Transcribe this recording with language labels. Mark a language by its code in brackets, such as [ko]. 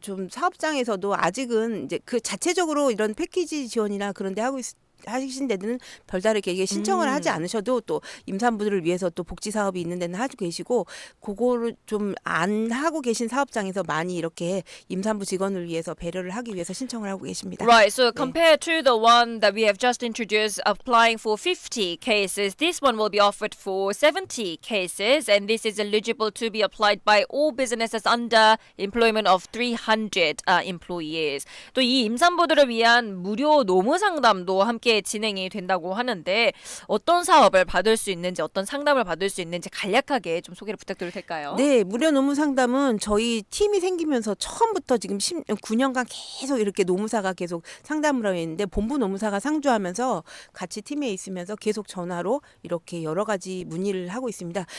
[ko] 좀 사업장에서도 아직은 이제 그 자체적으로 이런 패키지 지원이나 그런 데 하신 데는 별다르게 이게 신청을 하지 않으셔도 또 임산부들을 위해서 또 복지 사업이 있는 데는 하고 계시고, 그거를 좀 안 하고 계신 사업장에서 많이 이렇게 임산부 직원을 위해서 배려를 하기 위해서 신청을 하고 계십니다. [en] Right, so compared to the one that we have just introduced, applying for 50 cases, this one will be offered for 70 cases, and this is eligible to be applied by all businesses under employment of 300 employees. [ko] 또 이 임산부들을 위한 무료 노무 상담도 함께 진행이 된다고 하는데 어떤 사업을 받을 수 있는지, 어떤 상담을 받을 수 있는지 간략하게 좀 소개를 부탁드려도 될까요? 네, 무료 노무 상담은 저희 팀이 생기면서 처음부터 지금 9년간 계속 이렇게 노무사가 계속 상담을 하고 있는데, 본부 노무사가 상주하면서 같이 팀에 있으면서 계속 전화로 이렇게 여러 가지 문의를 하고 있습니다.